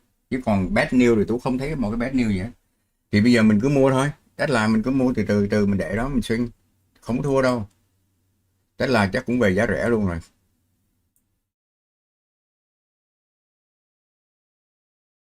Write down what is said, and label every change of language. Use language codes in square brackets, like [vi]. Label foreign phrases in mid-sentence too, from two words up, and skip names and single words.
[vi] Chứ còn [en] bad news [vi] thì tôi không thấy một cái [en] bad news [vi] gì hết. Thì bây giờ mình cứ mua thôi. Tesla mình cứ mua từ mình để đó mình swing. Không thua đâu. Tesla chắc cũng về giá rẻ luôn rồi.